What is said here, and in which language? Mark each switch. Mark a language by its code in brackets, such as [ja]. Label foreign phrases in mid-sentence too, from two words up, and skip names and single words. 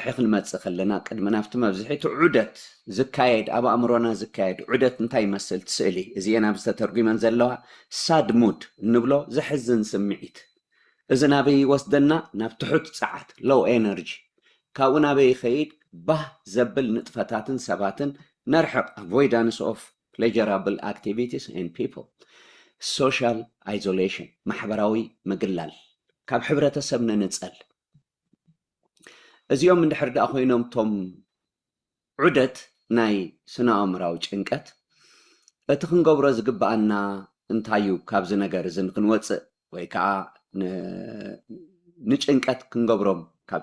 [ti] ክንመጽእ ከለና ቅድሚ ናብቲ መብዝሒቱ ዑደት ዝካየድ ኣብ ኣእምሮና ዝካየድ ዑደት እንታይ ይመስል ትስእሊ እዚአን ኣብ ዝተተርጉመን ዘለዋ [en] sad mood [ti] እንብሎ ዝሕዝን ስምዒት እዚ ናበይ ይወስደና ናብ ትሑት ጸዓት [en] low energy [ti] ካብኡ ናበይ ይኸይድ ባህ ዘብል ንጥፈታትን ሰባትን ነርሕቕ [en] avoidance of pleasurable activities and people social isolation [ti] ማሕበራዊ ምግላል ካብ ሕብረተሰብ ንንፀል እዚኦም እንድሕር ደኣ ኮይኖም ቶም ዑደት ናይ ስነ ኣእምራዊ ጭንቀት እቲ ክንገብሮ ዝግባአና እንታይ እዩ ካብዚ ነገር እዚ ንክንወፅእ ወይ ከዓ ንጭንቀት ክንገብሮም ካብ